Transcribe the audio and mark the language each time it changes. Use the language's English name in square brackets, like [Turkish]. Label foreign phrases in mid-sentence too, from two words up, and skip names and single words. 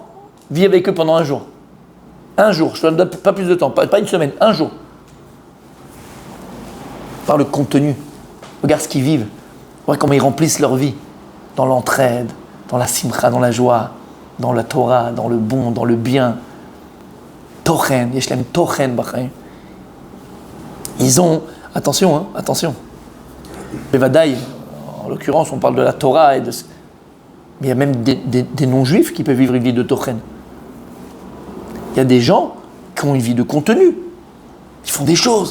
[French] Vis avec eux pendant un jour. Un jour, je ne te donne pas plus de temps, pas une semaine, un jour. Par le contenu. Regarde ce qu'ils vivent. Regarde comment ils remplissent leur vie. Dans l'entraide, dans la simcha, dans la joie, dans la Torah, dans le bon, dans le bien. [Hebrew] תוכן, יש להם תוכן בחיים. [French] Ils ont, attention. Bevadaï, en l'occurrence, on parle de la Torah mais il y a même des non-juifs qui peuvent vivre une vie de tochen. Il y a des gens qui ont une vie de contenu. Ils font des choses.